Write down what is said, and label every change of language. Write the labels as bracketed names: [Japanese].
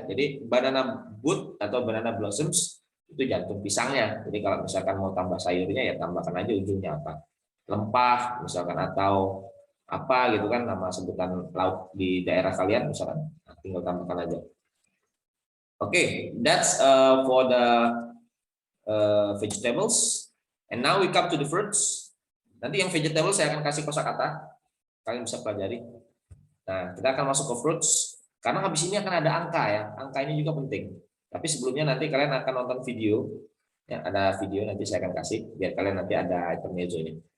[Indonesian] Jadi banana bud atau banana blossoms itu jantung pisangnya. Jadi kalau misalkan mau tambah sayurnya ya tambahkan aja ujungnya apa? Lempah misalkan atau apa gitu kan nama sebutan lauk di daerah kalian misalkan. Nah, tinggal tambahkan aja. [English] Oke, that's for the vegetables. And now we come to the fruits. [Indonesian] Nanti yang vegetable saya akan kasih kosakata, kalian bisa pelajari. Nah, kita akan masuk ke fruits, karena habis ini akan ada angka ya, angka ini juga penting. Tapi sebelumnya nanti kalian akan nonton video, ya ada video nanti saya akan kasih, biar kalian nanti ada intermezzo ini.